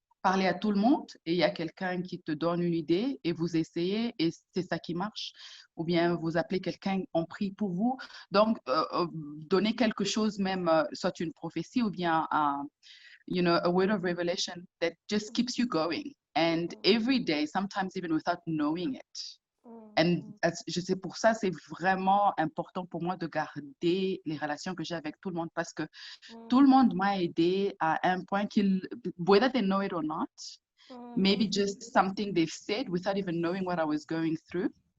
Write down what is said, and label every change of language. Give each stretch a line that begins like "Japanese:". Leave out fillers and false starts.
French: Parler à tout le monde et il y a quelqu'un qui te donne une idée et vous essayez et c'est ça qui marche. Ou bien vous appelez quelqu'un, on prie pour vous. Donc, donner quelque chose même, soit une prophétie ou bien
English: a word of revelation that just keeps you going. And every day, sometimes even without knowing it. And
French: je sais, pour ça, c'est vraiment important pour moi de garder les relations que j'ai avec tout le monde parce que tout le monde m'a aidé à un point
English: whether they know it or not, maybe just something they've said without even knowing what I was going through.